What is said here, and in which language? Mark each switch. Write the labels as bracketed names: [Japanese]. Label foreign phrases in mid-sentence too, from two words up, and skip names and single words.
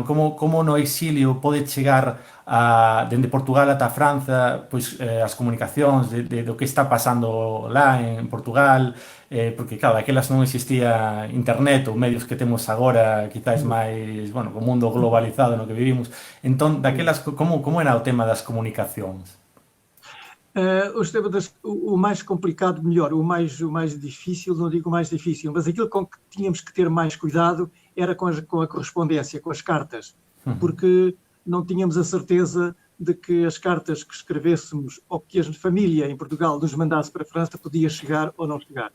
[Galician] Como no exilio pode chegar dende Portugal ata França pois as comunicacións do que está pasando lá en Portugal, porque claro, daquelas non existía internet ou medios que temos agora quizás máis, bueno, co mundo globalizado no que vivimos. Entón, daquelas, como era o tema das comunicacións? [Portuguese] O mais complicado, melhor, o mais difícil, não digo o mais difícil, mas aquilo com que tínhamos que ter mais cuidado era com a correspondência, com as cartas, porque não tínhamos a certeza de que as cartas que escrevêssemos ou que a família em Portugal nos mandasse para a França podia chegar ou não chegar.